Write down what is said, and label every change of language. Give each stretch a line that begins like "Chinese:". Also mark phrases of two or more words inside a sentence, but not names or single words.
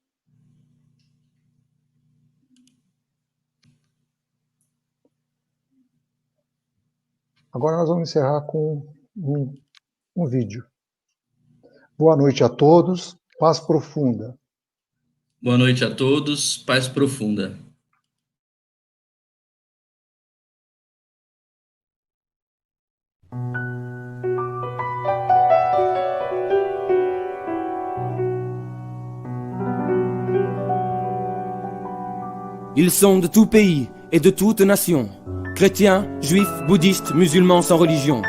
Portuguese: Agora nós vamos encerrar com um vídeo. Boa noite a todos, paz profunda. Boa noite a todos, paz profunda.
French: Ils sont de tout pays et de toute nation, chrétiens, juifs, bouddhistes, musulmans sans religion.